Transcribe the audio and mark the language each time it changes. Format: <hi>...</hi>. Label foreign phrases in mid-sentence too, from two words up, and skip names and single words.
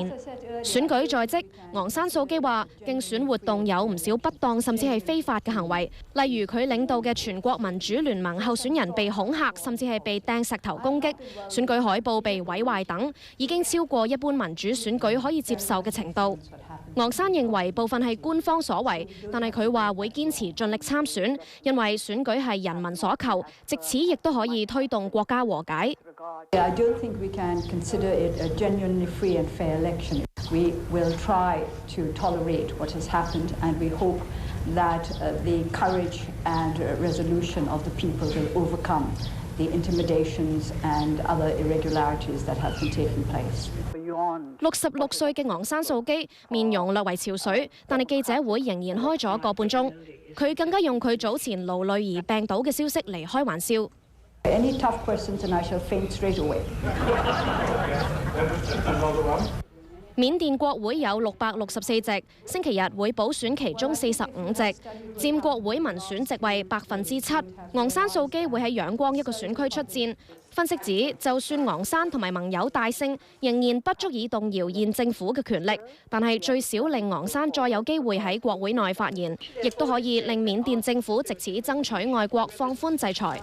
<yue>選舉在即，昂山素基話競選活動有唔少不當甚至係非法嘅行為，例如佢領導嘅全國民主聯盟候選人被恐嚇，甚至係被掟石頭攻擊，選舉海報被毀壞等，已經超過一般民主選舉可以接受嘅程度。昂山認為部分係官方所為，但係佢話會堅持盡力參選，因為選舉係人民所求，藉此亦都可以推動國家和解。</yue> <en>I don't think we can consider it a genuinely free and fair election. We will try to tolerate what has happened, and we hope that the courage and resolution of the people will overcome the intimidations and other irregularities that have been taking place.</en> <yue>66 歲嘅昂山素基面容略為憔悴，但係記者會仍然開咗個半鐘。佢更加用佢早前勞累而病倒嘅消息嚟開玩笑。</yue> <en>Any tough questions and I shall faint straight away.</en> <yue>緬甸國會有664席，星期日會補選其中45席，佔國會民選席位7%。昂山素基會喺仰光一個選區出戰。分析指，就算昂山同埋盟友大勝，仍然不足以動搖現政府嘅權力，但係最少令昂山再有機會喺國會內發言，亦都可以令緬甸政府藉此爭取外國放寬制裁。</yue>